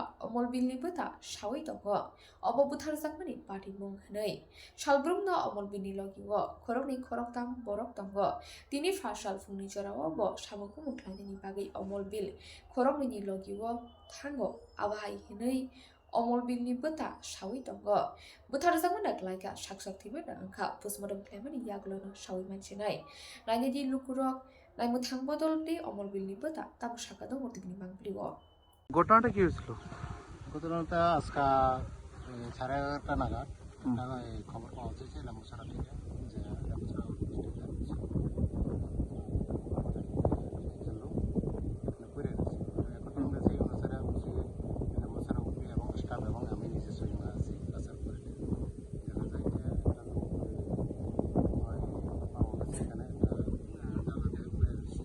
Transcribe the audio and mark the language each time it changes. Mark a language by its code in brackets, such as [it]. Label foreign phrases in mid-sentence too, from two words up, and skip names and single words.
[trp] omol bilni bota sawi togo obo buthar jakmani party mung nei salbrumno omol bilni logiwo khorokni khoroktam borok tongo tini fasal fungni jorao bo samukhu mukhlani bagai omol bil khorokni logiwo thango aba hai nei omol bilni bota sawi tongo buthar jakmani klaika saksak thibe angkha postmortem khlaimani yaglono sawi manchinai naini di lukurok নাইমু থাংবদলটি অমল বিলনি বতা তাবো সাকাদো মতিনি মাংপ্রিও [bn] ঘটনাটা কি হয়েছিল? ঘটনাটা আজকে 11:30 নাগাদ খবর পাওয়া যাচ্ছে লেম্বুছড়া থেকে যে লেম্বুছড়া ঘুরে গেছে। এখন আমরা সেই অনুসারে বুঝি লেম্বুছড়া উঠি এবং স্টাফ এবং আমি নিজে সঙ্গে আছি আসার পরে দেখা যায় যে এখানে জানাতে ঘুরে গেছে।